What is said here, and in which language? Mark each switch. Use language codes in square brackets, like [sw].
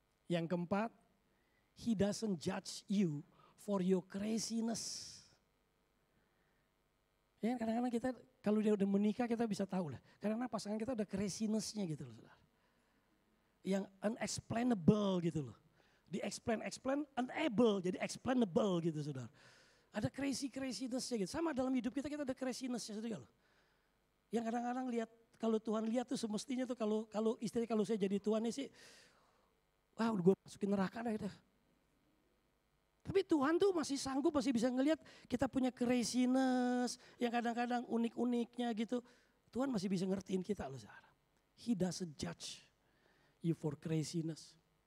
[id] Yang keempat, [en] he doesn't judge you for your craziness. [id] Ya kadang-kadang kita kalau dia udah menikah kita bisa tahu lah. Karena pasangan kita ada craziness-nya gitu loh. Saudara. Yang unexplainable gitu loh. Di-explain, unable jadi explainable gitu saudara. Ada craziness-nya gitu. Sama dalam hidup kita ada craziness-nya juga loh. Yang kadang-kadang lihat, kalau Tuhan lihat tuh semestinya tuh kalau istilahnya kalau saya jadi Tuhan sih, wah udah gue masukin neraka dah gitu. Tapi Tuhan tuh masih sanggup, masih bisa ngelihat kita punya craziness yang kadang-kadang unik-uniknya gitu. Tuhan masih bisa ngertiin kita loh saudara. [en] He doesn't judge you for craziness.